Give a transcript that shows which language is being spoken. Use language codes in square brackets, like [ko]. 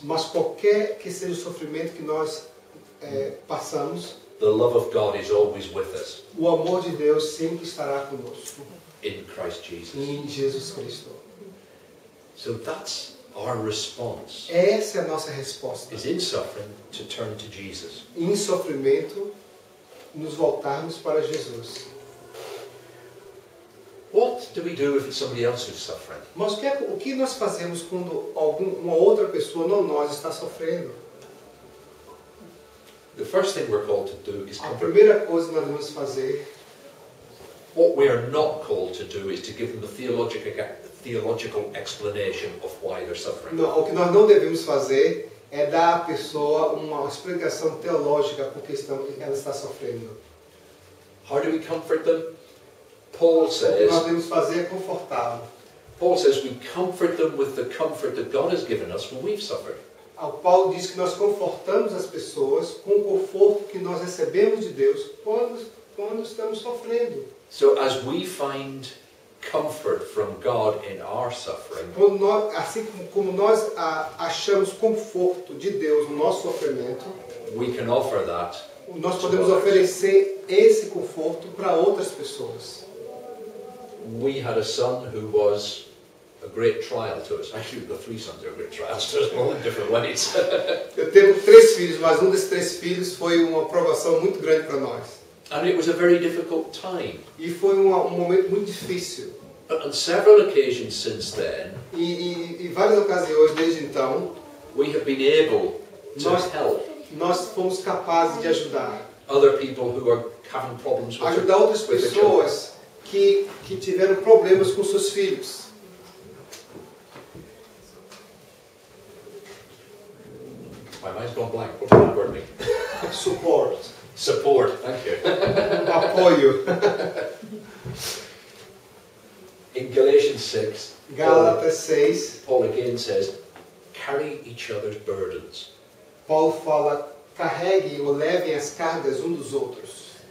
[pt] mas qualquer que seja o sofrimento que nós passamos, [en] the love of God is always with us [pt] o amor de Deus sempre estará conosco [en] in Christ Jesus. [pt] em Jesus Cristo. [en] So that's our response. [pt] Essa é a nossa resposta. [en] Is in suffering to turn to Jesus. [pt] Em sofrimento, nos voltarmos para Jesus. [en] What do we do if it's somebody else who's suffering? [pt] Mas o que nós fazemos quando uma outra pessoa, não nós, está sofrendo? [en] The first thing we're called to do is [pt] A [en] comfort. [pt] primeira coisa que nós devemos fazer, [en] What we are not called to do is to give them a theological explanation of why they're suffering. [pt] não, o que nós não devemos fazer é dar à pessoa uma explicação teológica por que ela está sofrendo. [en] How do we comfort them? Paul [pt] O que [en] says, [pt] nós devemos fazer é confortá-lo. [en] we comfort them with the comfort that God has given us when we've suffered. [pt] O Paulo diz que nós confortamos as pessoas com o conforto que nós recebemos de Deus quando estamos sofrendo. [en] So as we find comfort from God in our suffering, [pt] Assim como nós achamos conforto de Deus no nosso sofrimento, [en] we can offer that. [pt] nós podemos oferecer esse conforto para outras pessoas. [en] We had a son who was a great trial to us. Actually, the three sons are great trials to us, all in different ways. [pt] Eu tenho 3 filhos, mas um desses 3 filhos foi uma provação muito grande para nós. [en] And it was a very difficult time. [pt] E foi um momento muito difícil. [en] But on several occasions since then, [pt] E várias ocasiões desde então, [en] we have been able to [pt] Nós- [en] help [pt] nós fomos capazes de ajudar. [en] other people who are having problems with [pt] Ajudar outras [en] with their children. [pt] pessoas que tiveram problemas com seus filhos. [en] My mind's gone blank. What does that word mean? Support. Support. Thank you. [pt] Apoio. [en] In Galatians 6, [pt] Gálatas 6, [en] Paul again says, carry each other's burdens. [pt] Paulo fala, carreguem ou levem as cargas um dos outros.